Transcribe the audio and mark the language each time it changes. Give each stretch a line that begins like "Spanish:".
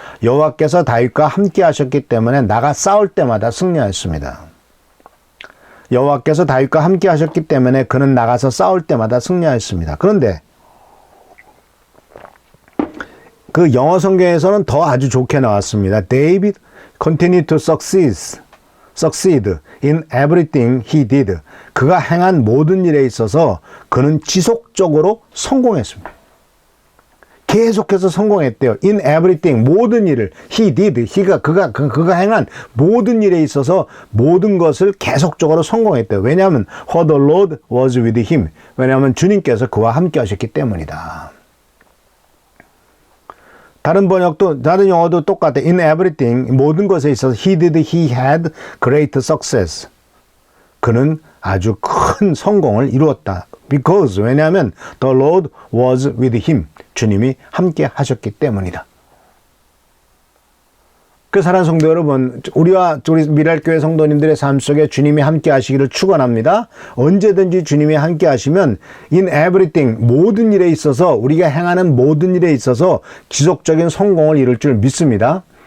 Korean: 여호와께서 다윗과 함께 하셨기 때문에 나가 싸울 때마다 승리하였습니다. 여호와께서 다윗과 함께 하셨기 때문에 그는 나가서 싸울 때마다 승리하였습니다. 그런데 그 영어 성경에서는 더 아주 좋게 나왔습니다.
English: David continued to succeed in everything he did.
Korean: 그가 행한 모든 일에 있어서 그는 지속적으로 성공했습니다. 계속해서 성공했대요.
English: In everything,
Korean: 모든 일을
English: he did,
Korean: 그가 행한 모든 일에 있어서 모든 것을 계속적으로 성공했대요. 왜냐하면
English: for the Lord was with him.
Korean: 왜냐하면 주님께서 그와 함께 하셨기 때문이다. 다른 영어도 똑같아.
English: In everything,
Korean: 모든 것에 있어서
English: he had great success.
Korean: 그는 아주 큰 성공을 이루었다.
English: Because,
Korean: 왜냐하면
English: the Lord was with him.
Korean: 주님이 함께 하셨기 때문이다. 그 사랑하는 성도 여러분, 우리 미랄교회 성도님들의 삶 속에 주님이 함께 하시기를 축원합니다. 언제든지 주님이 함께 하시면
English: in everything,
Korean: 모든 일에 있어서 우리가 행하는 모든 일에 있어서 지속적인 성공을 이룰 줄 믿습니다.